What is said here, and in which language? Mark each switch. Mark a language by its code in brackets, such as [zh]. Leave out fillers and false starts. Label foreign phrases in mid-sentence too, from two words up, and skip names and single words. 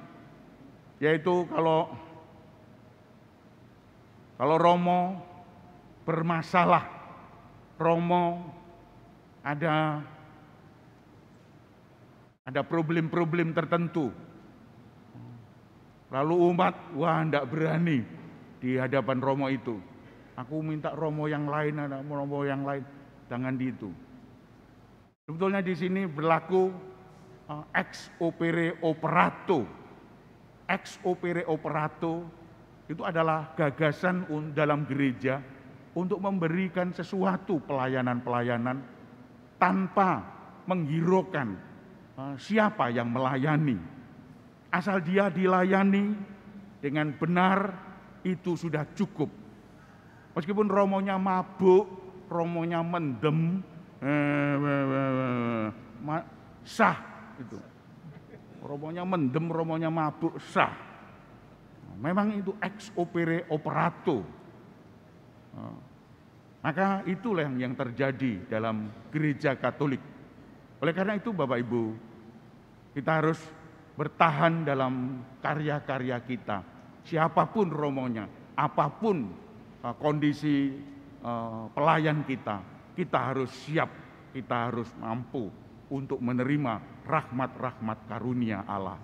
[id] Yaitu kalau romo bermasalah, romo ada problem-problem tertentu. Lalu umat, wah enggak berani di hadapan Romo itu. Aku minta Romo yang lain, ada Romo yang lain, jangan di itu. Sebetulnya di sini berlaku [la] ex opere operato. Ex opere operato [id] itu adalah gagasan dalam gereja untuk memberikan sesuatu pelayanan-pelayanan tanpa menghiraukan siapa yang melayani. Asal dia dilayani dengan benar, itu sudah cukup. Meskipun romonya mabuk, romonya mendem, sah itu. Romonya mendem, romonya mabuk, sah. Memang itu [la] ex opere operato. [id] Maka itulah yang terjadi dalam gereja Katolik. Oleh karena itu Bapak Ibu, kita harus bertahan dalam karya-karya kita. Siapapun romonya, apapun kondisi pelayan kita, kita harus siap, kita harus mampu untuk menerima rahmat-rahmat karunia Allah.